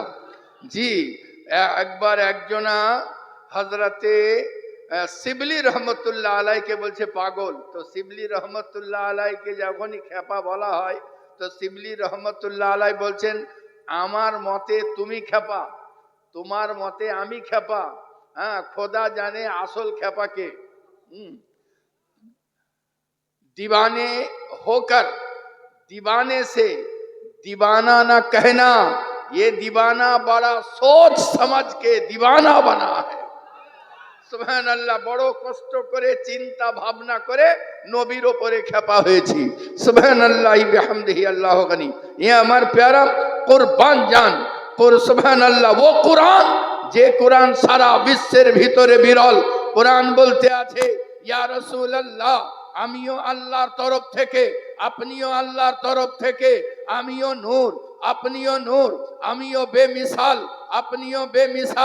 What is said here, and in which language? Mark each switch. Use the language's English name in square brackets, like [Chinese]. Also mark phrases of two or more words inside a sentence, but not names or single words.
[Bangla] জি, একবার একজনা হযরতে শিবলি রহমতুল্লাহ আলাইকে বলছে পাগল। তো শিবলি রহমতুল্লাহ আলাইকে যখনই খ্যাপা বলা হয়, তো শিবলি রহমতুল্লাহ আলাই বলছেন, আমার মতে তুমি খ্যাপা, তোমার মতে আমি খ্যাপা। হ্যাঁ, খোদা জানে আসল খ্যাপাকে। [Hindi] दीवाने होकर दीवाने से दीवाना न कहना, ये दीवाना बड़ा सोच समझ के दीवाना बना है। [Bangla] সুবহানাল্লাহ, বড় কষ্ট করে চিন্তা ভাবনা করে নবীর উপরে খেপা হয়েছি। [Arabic] سبحان الله بحمده الله غني. [Bangla] এ আমার প্যারা কুরবান জান পুর সুবহানাল্লাহ, ও কোরআন যে কোরআন সারা বিশ্বের ভিতরে বিরল। কোরআন বলতে আছে, ইয়া রাসূলুল্লাহ আমিও আল্লাহর তরফ থেকে, আপনিও আল্লাহর তরফ থেকে, আমিও নূর, আপনিও নূর, আমিও বেমিসাল, আপনিও বেমিসাল।